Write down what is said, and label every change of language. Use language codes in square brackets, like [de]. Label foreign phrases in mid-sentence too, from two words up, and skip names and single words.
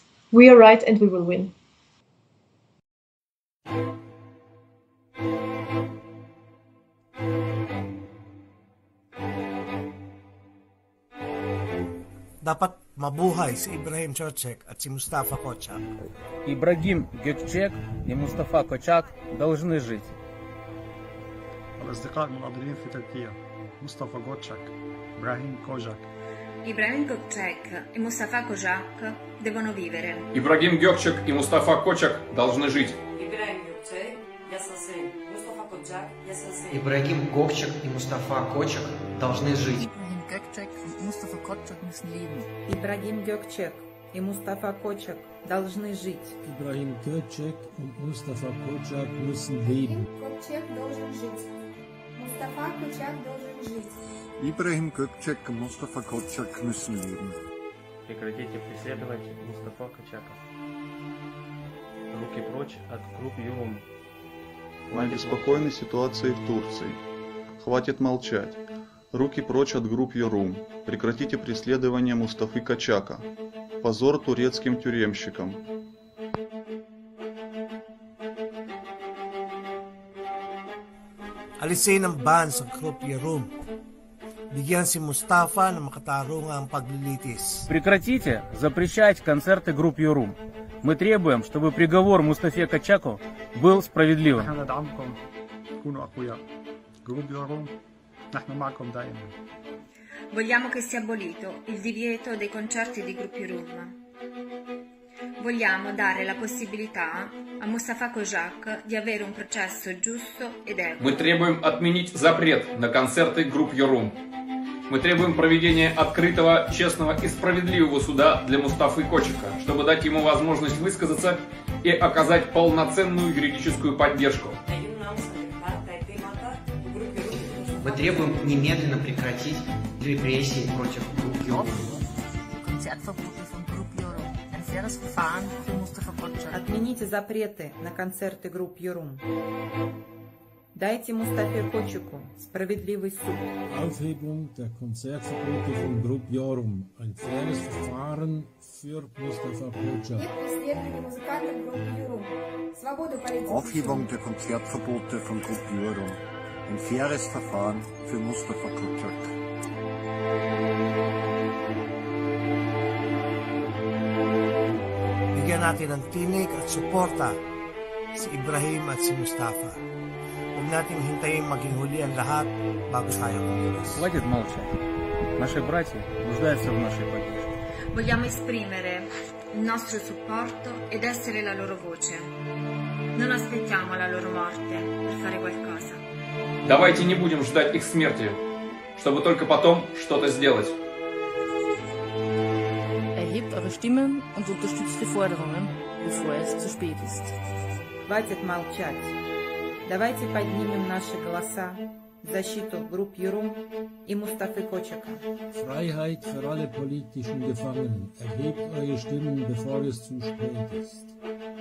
[en] We are right and we will win. [tl] Dapat mabuhay si Ibrahim Gökçek at si Mustafa Koçak. [ru] Ибрагим Gökçek и Мустафа Кочак должны жить. [ar] الأصدقاء المناضلين في تركيا مصطفى كوچاك إبراهيم كوچاك [it] Ibrahim Gökçek и Mustafa Koçak devono vivere. [ru] Ибрагим Gökçek и Мустафа Кочак должны жить. [tr] Ibrahim Gökçek yaşasın. Mustafa Koçak yaşasın. [ru] Ibrahim Gökçek и Mustafa Koçak должны жить. [de] Ibrahim Gökçek und Mustafa Koçak müssen leben. [ru] Ibrahim Gökçek и Mustafa Koçak должны жить. [de] Ibrahim Gökçek und Mustafa Koçak müssen leben. [ru] Gökçek должен жить. Mustafa Koçak должен жить. [de] Ibrahim Gökçek и Mustafa Koçak müssen leben. [ru] Прекратите преследовать Мустафа Кочака. Руки прочь от Grup Yorum. Мы обеспокоены ситуацией в Турции. Хватит молчать. Руки прочь от Grup Yorum. Прекратите преследование Мустафы Кочака. Позор турецким тюремщикам. [tl] Alisin ang ban sa Grup Yorum. Bigyan si Mustafa ng makatarungang paglilitis. [ru] Прекратите запрещать концерты Grup Yorum. Мы требуем, чтобы приговор Мустафе Кочаку был справедливым. [it] Vogliamo che sia abolito il divieto dei concerti di Grup Yorum. Vogliamo dare la possibilità a Mustafa Koçak di avere un processo giusto ed equo. [ru] Мы требуем отменить запрет на концерты Grup Yorum. Мы требуем проведения открытого, честного и справедливого суда для Мустафы Кочака, чтобы дать ему возможность высказаться и оказать полноценную юридическую поддержку. Мы требуем немедленно прекратить репрессии против Grup Yorum. Отмените запреты на концерты Grup Yorum. Дайте Мустафе Кочаку справедливый суд. [de] Aufhebung der Konzertverbote von Grup Yorum. Ein faires Verfahren für Mustafa Koçak. Aufhebung der Konzertverbote von Grup Yorum. Ein faires Verfahren für Mustafa Koçak. [tl] Bigyan natin ng tinig at suporta si Ibrahim at si Mustafa. Huwag natin hintayin maging huli ang lahat bago tayo kumilos. [ru] Хватит молчать. Наши братья нуждаются в нашей поддержке. [it] Vogliamo esprimere il nostro supporto ed essere la loro voce. Non aspettiamo la loro morte per fare qualcosa. [ru] Давайте не будем ждать их смерти, чтобы только потом что-то сделать. [de] Erhebt eure Stimmen und unterstützt die Forderungen. bevor es zu spät ist. [ru] Хватит молчать. Давайте поднимем наши голоса в защиту групп Юрум и Мустафы Кочака. [de] Freiheit für alle politischen Gefangenen. Erhebt eure Stimmen, bevor es zu spät ist.